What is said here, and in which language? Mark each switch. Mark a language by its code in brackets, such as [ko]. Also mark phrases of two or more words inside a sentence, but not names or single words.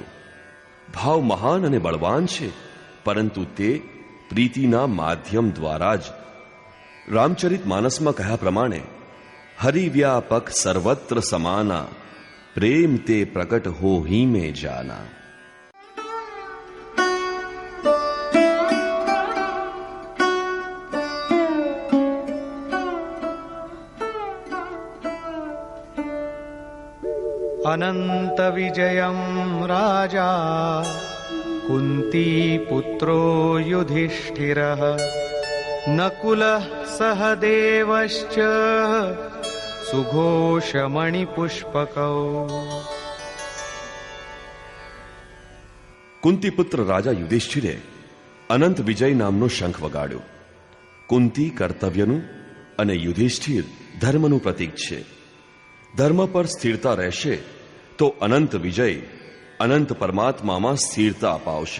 [gu] ભાવ મહાન અને બળવાન છે પરંતુ તે પ્રીતિના માધ્યમ દ્વારા જ. રામચરિત માનસમાં કહ્યા પ્રમાણે [awa] हरिव्यापक सर्वत्र समाना, प्रेम ते प्रगट हो ही में जाना. [sa] अनंत विजयं राजा कुंती पुत्रो युधिष्ठिरः नकुलः सहदेवश्च सुघोषमणिपुष्पकौ. [gu] કુંતીપુત્ર રાજા યુધિષ્ઠિરે અનંત વિજય નામનો શંખ વગાડ્યો. કુંતી કર્તવ્યનું અને યુધિષ્ઠિર ધર્મનું પ્રતીક છે. ધર્મ પર સ્થિરતા રહેશે તો અનંત વિજય અનંત પરમાત્મામાં સ્થિરતા અપાવશે.